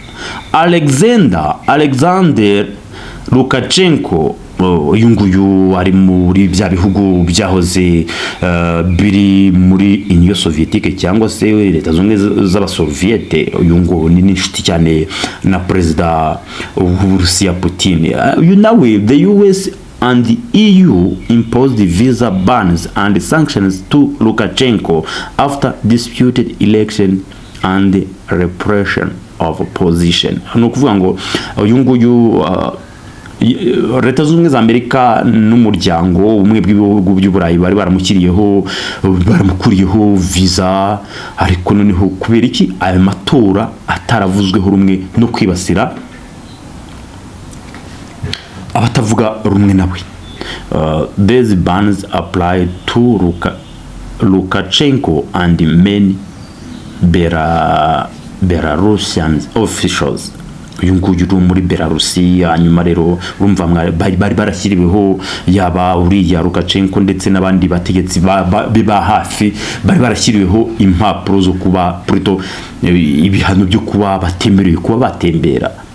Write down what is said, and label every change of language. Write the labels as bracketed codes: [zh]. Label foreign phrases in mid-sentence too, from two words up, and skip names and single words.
[rw] Alexander Lukashenko, uyu nguyu ari muri bya bihugu byahoze biri muri Union Soviétique cyangwa se Leta Zunze Ubumwe z'Abasoviete. Uyu nguyu ni inshuti cyane na perezida w'Uburusiya Putin. Uyu nawe [en] the US and the EU imposed visa bans and sanctions to Lukashenko after disputed election and repression of opposition. [rw] No kuvuga ngo uyu nguyu Leta Zunze Ubumwe za Amerika n'umuryango umwe bw'ibihugu by'Uburayi bari baramukuriyeho visa, ariko noneho kubera iki aya matora ataravuzweho rumwe no kwibasira abatavuga rumwe nawe. [en] These bans applied to Lukashenko and many Belarusian officials. [rw] uyu nguyu uri muri Belarusi. Hanyuma rero urumva bari barashyiriweho yaba uriya Lukashenko ndetse n'abandi bategetsi ba hafi bari barashyiriweho impapuro zo kuba plutôt ibihano byo kuba batemerewe kuba batembera.